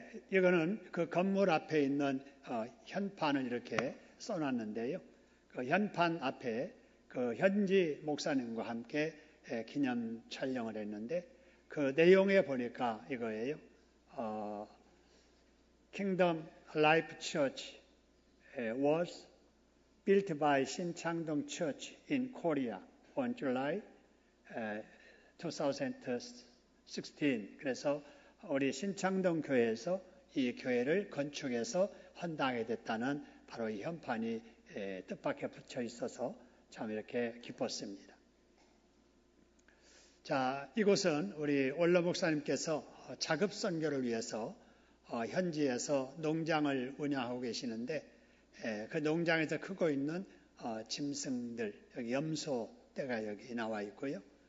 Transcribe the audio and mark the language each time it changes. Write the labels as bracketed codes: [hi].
[ko] 이거는 그 건물 앞에 있는 현판을 이렇게 써놨는데요. 그 현판 앞에 그 현지 목사님과 함께 기념 촬영을 했는데 그 내용에 보니까 이거예요. [en] Kingdom Life Church was built by 신창동 Church in Korea on July 2016. [ko] 그래서 우리 신창동 교회에서 이 교회를 건축해서 헌당하게 됐다는 바로 이 현판이 뜻밖에 붙여 있어서 참 이렇게 기뻤습니다. 자, 이곳은 우리 원로 목사님께서 자급 선교를 위해서 현지에서 농장을 운영하고 계시는데 그 농장에서 크고 있는 짐승들, 여기 염소떼가 여기 나와 있고요.